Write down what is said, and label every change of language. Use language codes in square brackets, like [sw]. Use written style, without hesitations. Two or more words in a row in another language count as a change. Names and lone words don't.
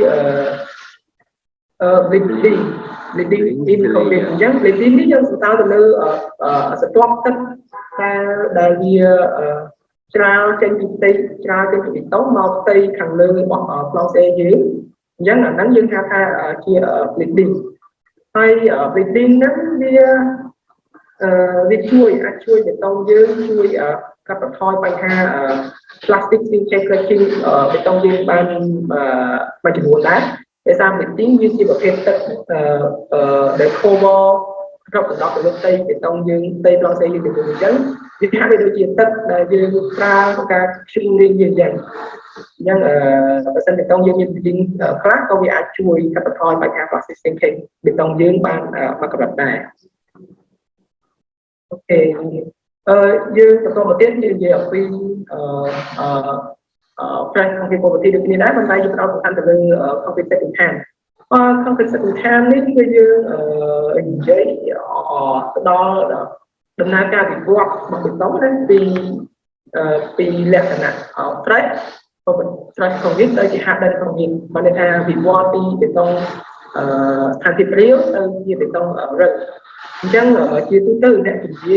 [km] bleeding អញ្ចឹង bleeding នេះយើងសំដៅទៅលើស្រទាប់ទឹកដែលវាច្រាលចេញពីផ្ទៃច្រាលចេញពីបេតុងមកផ្ទៃខាងលើរបស់ប្លង់សេយើងអញ្ចឹងអាហ្នឹងយើងហៅថាជា bleeding ហើយ bleeding ហ្នឹង វាជួយបេតុងយើងជួយកាត់បន្ថយបញ្ហា [en] plastic cracking [km] បេតុងយើងបានមួយចំនួនដែរដោយសារ bleeding វាជាប្រភេទទឹកដែល cover គ្រប់កណ្ដប់ទៅលើផ្ទៃបេតុងយើងផ្ទៃប្លង់សេយើងទៅអញ្ចឹងវាហាក់ដូចជាទឹកដែលយើងប្រើក្នុងការខ្ជិលរៀងយើងអញ្ចឹងបើសិនបេតុងយើងមាន bleeding ខ្លះក៏វាអាចជួយកាត់បន្ថយបញ្ហា [en] plastic cracking [km] បេតុងយើងបានមកកម្រិតដែរអូខេយើងបន្តមកទៀតយើងនិយាយអំពី [en] stress concrete property [km] ដូចគ្នាដែរប៉ុន្តែយើងផ្ដោតសំខាន់ទៅលើ [en] concrete setting time concrete setting time [km] នេះគឺយើងនិយាយទៅដល់ដំណើរការវិវត្តរបស់បេតុងពីពីលក្ខណៈ [en] stress stress [km] ក្នុងនេះទៅជាហាក់ដៃក្នុងនេះបានថាវិវត្តពីបេតុងស្ថានភាពរាវទៅជាបេតុងរឹងអញ្ចឹងជាទូទៅអ្នកជំនាញ